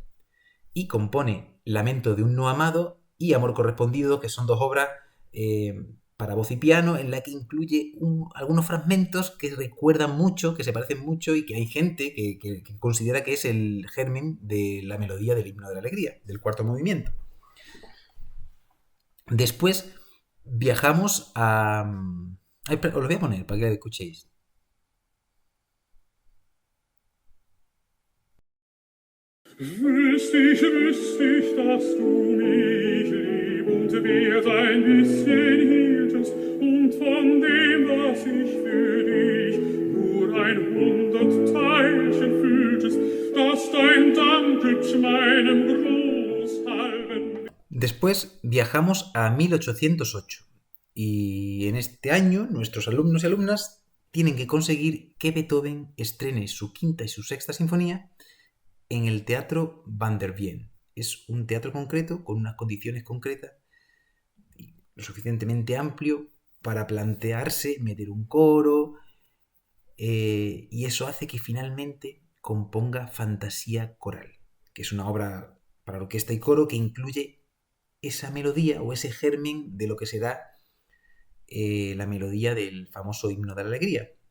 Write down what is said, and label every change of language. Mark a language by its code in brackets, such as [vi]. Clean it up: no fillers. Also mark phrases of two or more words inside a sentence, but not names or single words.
[es] Y compone Lamento de un no amado y Amor correspondido, que son 2 obras para voz y piano, en la que incluye algunos fragmentos que recuerdan mucho, que se parecen mucho y que hay gente que considera que es el germen de la melodía del Himno de la Alegría, del cuarto movimiento. Después viajamos a... Os lo voy a poner para que lo escuchéis. [de] Wüsste ich, dass du mich lieb und wert ein bisschen hieltest und von dem, was ich für dich nur 100 Teilchen fühltest, dass dein Dank hübsch meinem Gruß halben. [es] Después viajamos a 1808 y en este año nuestros alumnos y alumnas tienen que conseguir que Beethoven estrene su quinta y su sexta sinfonía en el Teatro Van der Wien. Es un teatro concreto con unas condiciones concretas, lo suficientemente amplio para plantearse meter un coro, y eso hace que finalmente componga Fantasía Coral, que es una obra para orquesta y coro que incluye esa melodía o ese germen de lo que será la melodía del famoso Himno de la Alegría.